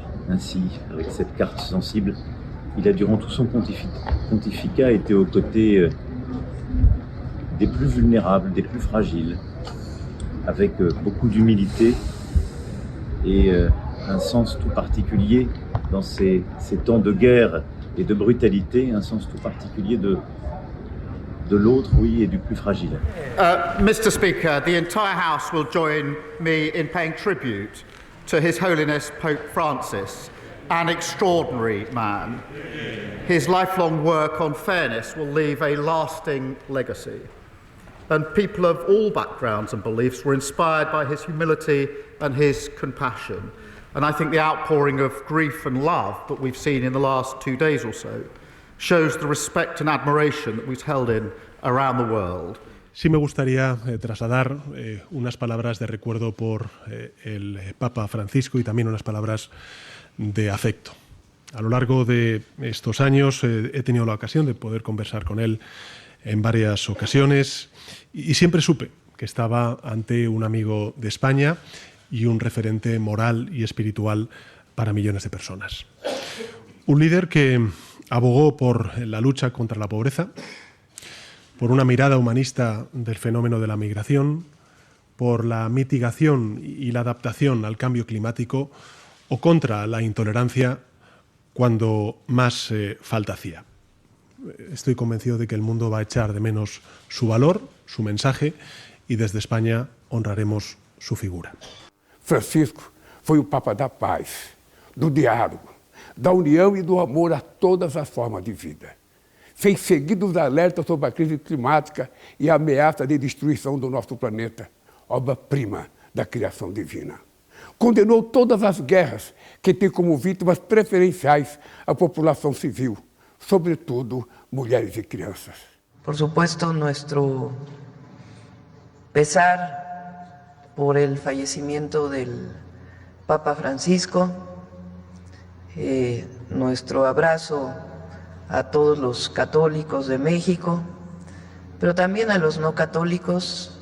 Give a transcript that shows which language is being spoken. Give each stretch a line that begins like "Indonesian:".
French: Ainsi, avec cette carte sensible, il a durant tout son pontificat été aux côtés des plus vulnérables, des plus fragiles, avec beaucoup d'humilité et un sens tout particulier dans ces temps de guerre et de brutalité, un sens tout particulier de l'autre, oui, et du plus fragile.
English: Mr. Speaker, the entire House will join me in paying tribute to His Holiness Pope Francis, an extraordinary man. His lifelong work on fairness will leave a lasting legacy. And people of all backgrounds and beliefs were inspired by his humility and his compassion. And I think the outpouring of grief and love that we've seen in the last 2 days or so shows the respect and admiration that we've held in around the world.
Spanish: Sí me gustaría trasladar unas palabras de recuerdo por el Papa Francisco y también unas palabras de afecto. A lo largo de estos años he tenido la ocasión de poder conversar con él en varias ocasiones y siempre supe que estaba ante un amigo de España y un referente moral y espiritual para millones de personas. Un líder que abogó por la lucha contra la pobreza, por una mirada humanista del fenómeno de la migración, por la mitigación y la adaptación al cambio climático o contra la intolerancia cuando más falta hacía. Estoy convencido de que el mundo va a echar de menos su valor, su mensaje, y desde España honraremos su figura.
Portuguese: Francisco foi o Papa da paz, do diálogo, da união e do amor a todas as formas de vida. Fez seguidos alertas sobre a crise climática e a ameaça de destruição do nosso planeta, obra-prima da criação divina. Condenou todas as guerras que têm como vítimas preferenciais a população civil, sobretudo mulheres y crianças.
Spanish: Por supuesto, nuestro pesar por el fallecimiento del Papa Francisco, nuestro abrazo a todos los católicos de México, pero también a los no católicos.